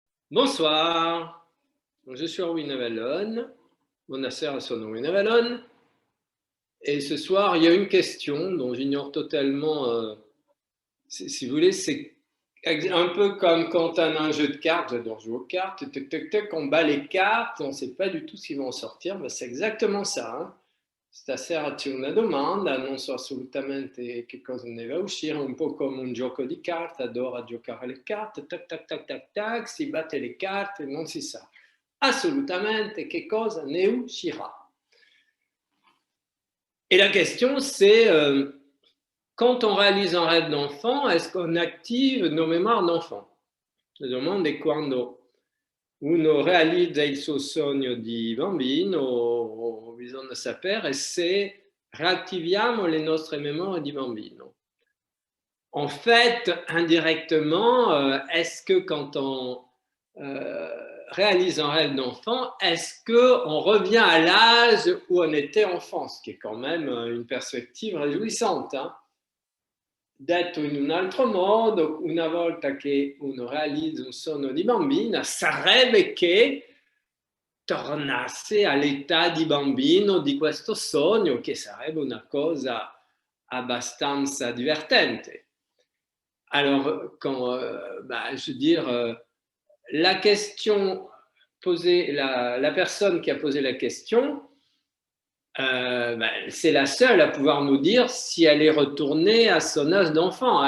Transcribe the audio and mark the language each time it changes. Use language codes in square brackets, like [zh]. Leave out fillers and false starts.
[fr] Bonsoir, je suis Erwin Avalon, [it] buonasera sono Erwin Avalon, [fr] et ce soir il y a une question dont j'ignore totalement, si vous voulez, c'est un peu comme quand on a un jeu de cartes, j'adore jouer aux cartes, on bat les cartes, on ne sait pas du tout ce qu'ils vont en sortir, ben, c'est exactement ça. Hein. [it] Stasera c'è una domanda, non so assolutamente che cosa ne va a uscire, un po' come un gioco di carte, adoro giocare le carte, tac tac tac tac tac, si batte le carte, non si sa assolutamente che cosa ne uscirà. [fr] Et la question c'est, quand on réalise un rêve d'enfant, est-ce qu'on active nos mémoires d'enfant? [it] La domanda è quando uno realizza il suo sogno di bambino, bisogna sapere se réactiviamo le nostre mémoires di bambino. [fr] En fait, indirectement, est-ce que quand on réalise un rêve d'enfant, est-ce qu'on revient à l'âge où on était enfant, ce qui est quand même une perspective réjouissante, hein? [it] Detto in un altro modo, una volta che uno realizza un sogno di bambina, sarebbe che tornasse all'età di bambino di questo sogno, che sarebbe una cosa abbastanza divertente. [fr] Alors, quand, je veux dire, la question posée, la personne qui a posé la question, c'est la seule à pouvoir nous dire si elle est retournée a son âge d'enfant.